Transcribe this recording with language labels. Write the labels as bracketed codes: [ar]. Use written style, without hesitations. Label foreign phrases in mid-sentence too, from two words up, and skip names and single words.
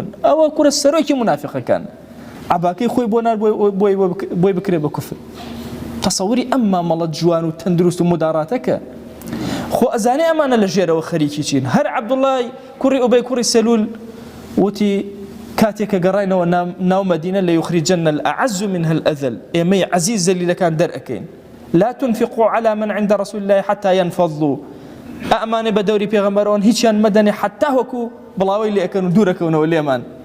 [ckb] ئەوە کوڕە سەرۆکی منافقەکان، عەباکەی خۆی بۆ نار بۆی بکرێ بە کوفر. تەسەووری ئەم مامەڵە جوان و تەندروست و مداراتەکە. خۆ ئەزانێ ئەمانە لە ژێرەوە خەریکی چین. هەر عەبدوڵڵای کوڕی ئوبەی کوڕی سەلول وتی کاتێککە گەڕاینەوە ناو مەدینە [ar] لەیوخریجەنە الأعز منها الأذل، [ckb] ئێمەی عەزیز زەلیلەکان دەرئەکەین. [ar] لا تنفقوا على من عند رسول الله حتى ينفضوا، [ckb] ئەمانە بە دەوری پێغەمبەرەوەن هیچیان مەدەنێ حتا وەکو بڵاوی لێ ئەکەن و دوورەکەونەوە لێمان.